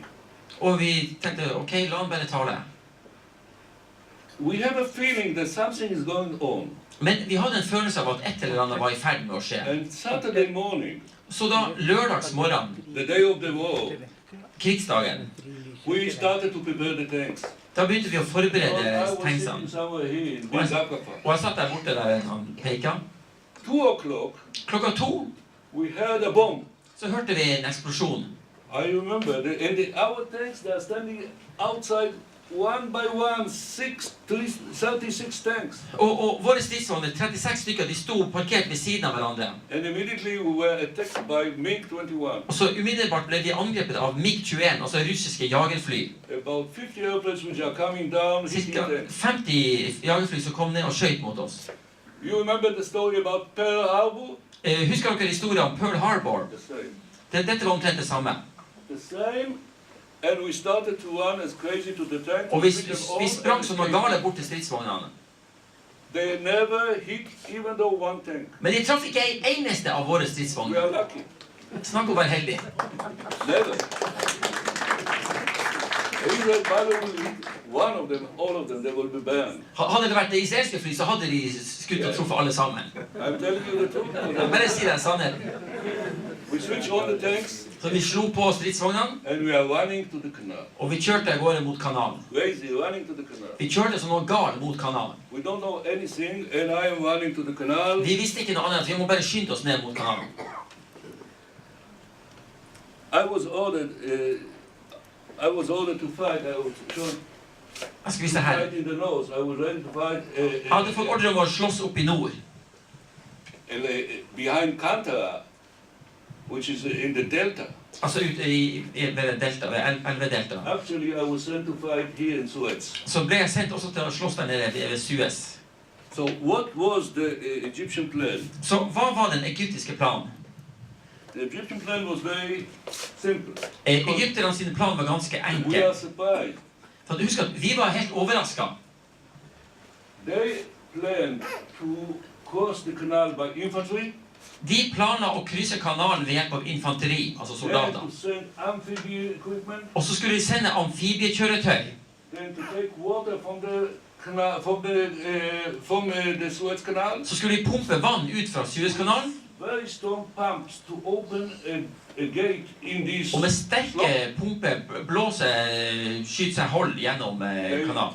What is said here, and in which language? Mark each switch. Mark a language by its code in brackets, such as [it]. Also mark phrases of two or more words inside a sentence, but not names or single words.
[no] Og vi tenkte, ok, la han bare tale. [en] We have a feeling that something is going on. [no] Men vi hadde en følelse av at et eller annet var i ferd med å skje. [en] And Saturday morning, [no] Så da, lørdagsmorgen, [en] the day of the war, [no] krigsdagen, [en] we started to prepare the tanks. [no] da begynte vi å [en] I [no] forberede [en] was sitting [no] tanksene. [en] somewhere here in Was- Zakapa. [no] Og jeg satt der borte der han peka. [en] 2 o'clock, [no] Klokka 2 [en] we heard a bomb. [no] så hørte vi en eksplosjon. [en] I remember, our tanks, they are standing outside one by one, 36 tanks. [no] Og våre stridsvogner, 36 stykker, de sto parkert ved siden av hverandre. [en] And immediately we were attacked by MiG-21. [no] Og så umiddelbart ble vi angrepet av MiG-21, altså russiske jagerfly. [en] About 50 airplanes which are coming down, hitting [no] Cirka [en] tanks. [no] 50 jagerfly som kom ned og skjøt mot oss. [en] You remember the story about Pearl Harbor? [no] Husker dere historien om Pearl Harbor? [en] The same. [no] Dette var omtrent det samme. [en] The same. And we started to run as crazy to the tank. [no] Og vi sprang som noen gale bort til stridsvognene. [en] They never hit even though one tank. [no] Men de traff ikke en eneste av våre [en] We [no] stridsvogner. [en] are lucky. [no] Snakk om å være heldig. [en] Never. Israel pilot will hit one of them, all of them, they will be banned. [no] Hadde det vært det israelske fly, så hadde de skutt og truffet alle sammen. [en] I'm telling you the truth. [no] Jeg bare si den sannheten. [en] We switch on the tanks [no] Så vi slo på stridsvognene, [en] and we are running to the canal. [no] og vi kjørte av gårde mot kanalen. [en] Crazy, running to the canal. [no] Vi kjørte som noe galt mot kanalen. [en] We don't know anything and I am running to the canal. [no] Vi visste ikke noe annet, vi må bare skynde oss ned mot kanalen. [en] I was ordered to fight. I was shown [no] Jeg skal vise [en] to [no] det her. [en] fight in the north. I was ready to fight [no] Jeg hadde fått ordre om å slåss opp i nord, [en] behind Kantara, which is in the delta. [no] altså ute ved delta, ved elvedelta. [en] Actually, I was sent to fight here in Suez. [no] Så ble jeg sendt også til å slåss der nede ved Suez. [en] So what was the Egyptian plan? [no] Så hva var den egyptiske planen? [en] The Egyptian plan was very simple. [no] Egypterne sin plan var ganske [en] We are [no] enkel. [en] surprised. [no] For du husker at vi var helt overrasket. [en] They planned to cross the canal by infantry, [no] De planla å krysse kanalen ved hjelp av infanteri, altså [en] then [no] soldater. [en] to send amphibious equipment, [no] Og så skulle de sende amfibiekjøretøy. [en] then to take water from the canal, from the Suez Canal. [no] Så skulle de pumpe vann ut fra Suezkanalen, [en] Very strong pumps to open a gate in this [no] og med [en] slot. [no] sterke pumper skyte seg hold gjennom kanalen.